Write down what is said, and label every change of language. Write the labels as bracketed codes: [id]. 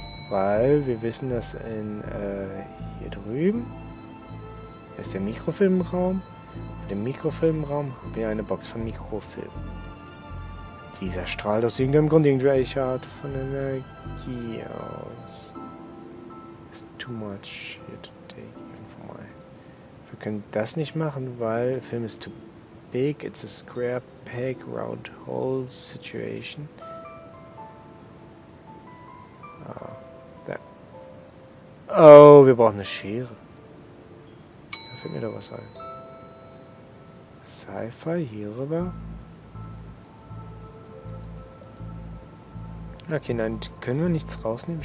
[de] Weil wir wissen, dass hier drüben ist der Mikrofilmraum. In dem Mikrofilmraum haben wir eine Box von Mikrofilm. Dieser strahlt aus irgendeinem Grund irgendwelche Art von Energie aus. [en] It's too much here to take even for my... [de] Wir können das nicht machen, weil der Film ist [en] too big. It's a square peg round hole situation. [de] Ah, da. Oh, wir brauchen eine Schere. Da fällt mir doch was ein. Sci-Fi hier rüber. Okay, nein, können wir nichts rausnehmen?